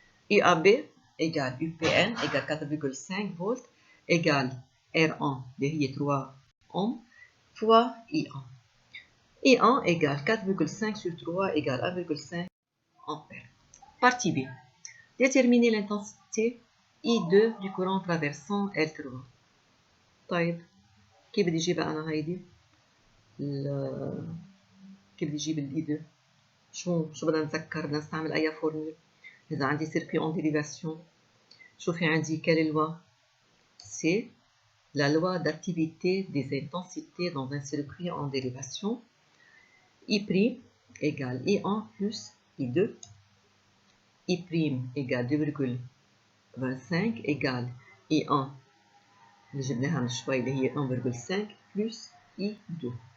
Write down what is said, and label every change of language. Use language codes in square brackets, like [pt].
[fr] UAB égale UPN égale 4,5 volts égale R1 [ar] اللي هي [fr] 3 ohms fois I1. I1 égale 4,5 sur 3 égale 1,5 ampères. Partie B. Déterminer l'intensité I2 du courant traversant L3. [ar] طيب كيف بدي اجيبها انا هيدي؟ كيف بدي اجيب ال I2؟ شو بدنا نتذكر؟ بدنا نستعمل اي فورمول؟ إذا عندي [fr] circuit en dérivation، [ar] شوفي عندي [fr] quelle loi? C'est la loi d'activité des intensités dans un circuit en dérivation. I' égale I1 plus I2. I' égale 2,25 égale I1 [ar] اللي جبناها من شوي اللي هي [fr] 1,5 plus I2.